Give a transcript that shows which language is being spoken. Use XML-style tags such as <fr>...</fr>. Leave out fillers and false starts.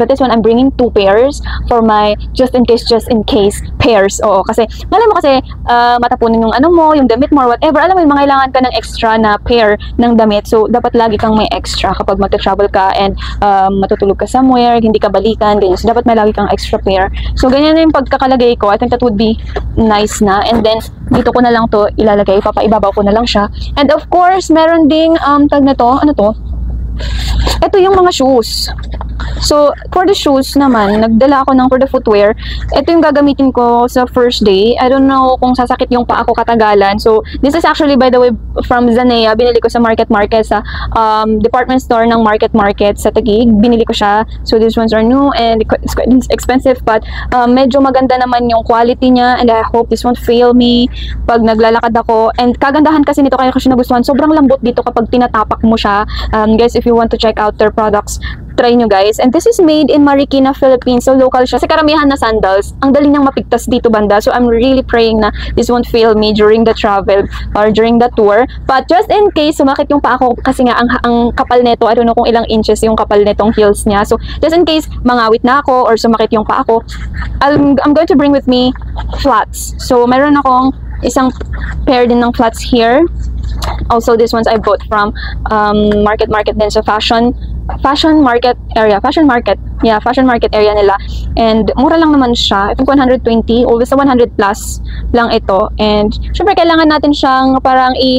<en>But this one, I'm bringing 2 pairs for my just in case pairs.</en> <tl>Oo, kasi, alam mo kasi, matapunin yung ano mo, yung damit mo or whatever. Alam mo, yung mga kailangan ka ng extra na pair ng damit. So, dapat lagi kang may extra kapag mag-travel ka and matutulog ka somewhere, hindi ka balikan, ganyan. So, dapat may lagi kang extra pair. So, ganyan na yung pagkakalagay ko.</tl> <en>I think that would be nice</en> <tl>na. And then, dito ko na lang to ilalagay. Papaibabaw ko na lang siya. And of course, meron ding, tag na to, ano to? Ito yung mga shoes. So, for the shoes naman, nagdala ako ng for the footwear. Ito yung gagamitin ko sa first day.</tl> <en>I don't know</en> <tl>kung sasakit yung paa ko katagalan.</tl> <en>So, this is actually, by the way, from Zanea.</en> <tl>Binili ko sa Market sa department store ng Market sa Taguig. Binili ko siya.</tl> <en>So, these ones are new and it's quite expensive.</en> <tl>But, medyo maganda naman yung quality niya.</tl> <en>And I hope this won't fail me</en> <tl>pag naglalakad ako. And kagandahan kasi nito, kaya ko siya nagustuhan. Sobrang lambot dito kapag tinatapak mo siya.</tl> <en>Guys, if you want to check out their products, try nyo guys. And this is made in Marikina, Philippines.</en> <tl>So, local siya. Kasi karamihan na sandals, ang dali niyang mapigtas dito banda.</tl> <en>So, I'm really praying na this won't fail me during the travel or during the tour.</en> <tl>But just in case, sumakit yung paa ko kasi nga ang kapal nito,</tl> <en>I don't know</en> <tl>kung ilang inches yung kapal nitong heels niya.</tl> <en>So, just in case,</en> <tl>mangawit na ako or sumakit yung paa ko,</tl> <en>I'm going to bring with me flats.</en> <tl>So, meron akong isang pair din ng flats here.</tl> <en>Also, these ones I bought from Market din sa fashion market area.</en> <tl>Yeah, fashion market area nila. And mura lang naman siya. I think 120, always sa 100 plus lang ito. And syempre kailangan natin siyang parang</tl>